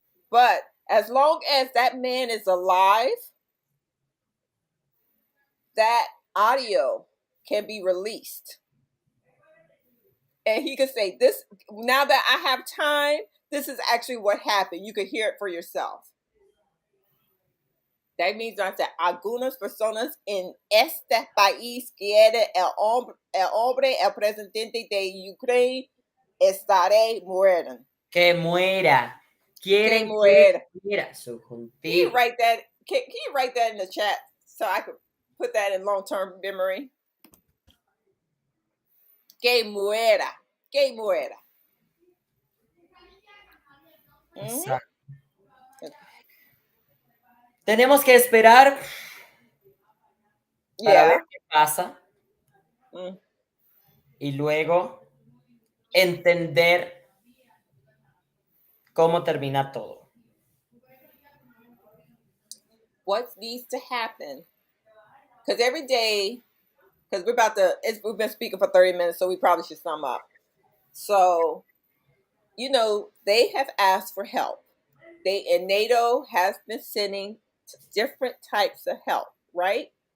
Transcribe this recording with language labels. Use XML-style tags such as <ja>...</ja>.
<en>But as long as that man is alive, that audio can be released. And he could say, this, now that I have time, this is actually what happened. You could hear it for yourself. That means I said,</en> <es>algunas personas en este país quiere el presidente de Ucrania estaré muerto. Que muera. Que Quieren que muera. muera.</es> <en>Can you</en> <es>Subjuntivo.</es> <en>write that? Can you write that in the chat so I could put that in long-term memory?</en> <es>Que muera. Que muera. Mm-hmm. Exacto. Tenemos que esperar para ver</es> <en>Yeah.</en> <es>qué pasa Mm. y luego entender cómo termina todo.</es> <en>What needs to happen? Because every day, because we've been speaking for 30 minutes, so we probably should sum up. So, they have asked for help. NATO has been sending different types of help, right?</en>